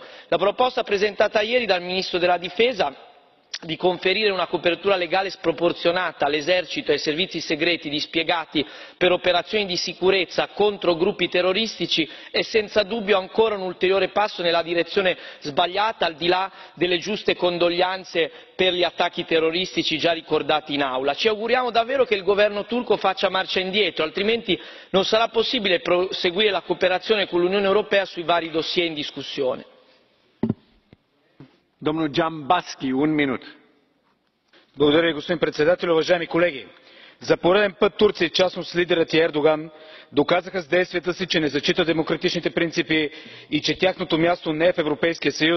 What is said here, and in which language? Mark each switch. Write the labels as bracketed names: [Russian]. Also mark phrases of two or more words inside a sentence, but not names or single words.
[Italian] La proposta presentata ieri dal ministro della Difesa di conferire una copertura legale sproporzionata all'esercito e ai servizi segreti dispiegati per operazioni di sicurezza contro gruppi terroristici è senza dubbio ancora un ulteriore passo nella direzione sbagliata, al di là delle giuste condoglianze per gli attacchi terroristici già ricordati in aula. Ci auguriamo davvero che il governo turco faccia marcia indietro, altrimenti non sarà possibile proseguire la cooperazione con l'Unione Europea sui vari dossier in discussione. [Bulgarian] Господин председател, уважаеми колеги! За пореден път Турция и в частност лидерът й Ердоган доказаха с действията си, че не зачитат демократичните принципи и че тяхното място не е в Европейския съюз.